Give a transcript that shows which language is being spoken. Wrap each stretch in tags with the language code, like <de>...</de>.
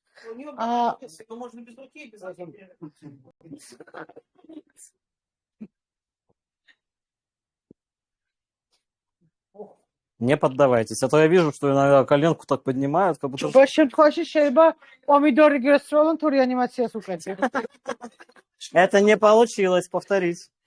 <ru>У нее А- но можно без руки и без руки. Не поддавайтесь. А то я вижу, что иногда коленку так поднимают, как будто...</ru> <ka>ბოლოს შემთხვევაში შეიძლება პომიდორი გესროლონ თუ რეანიმაციას უკეთებ.</ka> <ru>Это не получилось, повторить.</ru>